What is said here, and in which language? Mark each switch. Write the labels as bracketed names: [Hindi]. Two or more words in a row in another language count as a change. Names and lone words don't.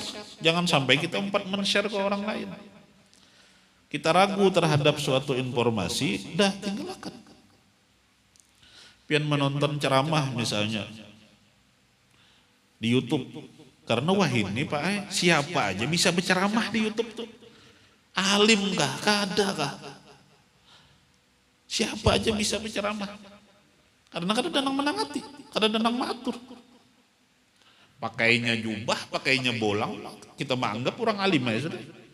[Indonesian] Jangan sampai kita men-share ke orang lain. Kita ragu terhadap suatu informasi, dah tinggalkan. Pian menonton ceramah misalnya. di YouTube. Karena wah ini Pak, siapa aja bisa berceramah di YouTube tuh. [Banjar] Alim kah, kada kah? [Indonesian] Siapa aja bisa berceramah. Karena [Banjar] kada danang menangati, kada danang matur. [Indonesian] Pakainya jubah, pakainya bolang, kita menganggap orang alim aja sudah.